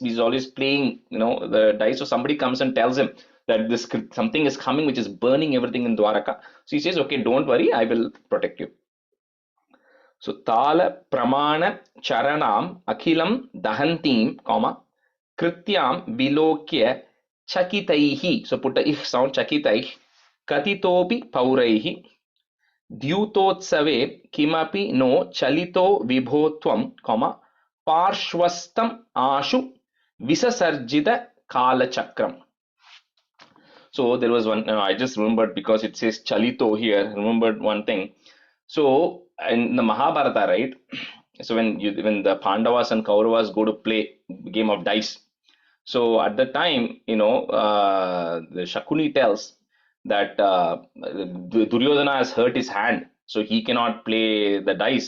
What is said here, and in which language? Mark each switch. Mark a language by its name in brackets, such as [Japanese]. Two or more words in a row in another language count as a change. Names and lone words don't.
[English] He's always playing, the dice. So somebody comes and tells him that this something is coming which is burning everything in Dwaraka. So he says, okay, don't worry, I will protect you. [Sanskrit] So ताल प्रमाण चरणम् अखिलम् दहन्तीम्, comma, कृत्यम् विलोक्य चकितैः. [English] So put a ich sound, [Sanskrit] Chakitaih. कतितोपि पौरैः. द्युतोत्सवे किमपि नो चलितो विभोत्वम्, comma, पार्श्वस्तम् आशु विससर्जित काल चक्रम्. [English] So there was one, I just remembered because it says Chalito here, I remembered one thing. So in the Mahabharata, right? So when the Pandavas and Kauravas go to play game of dice, so at the time, the Shakuni tells that Duryodhana has hurt his hand, so he cannot play the dice.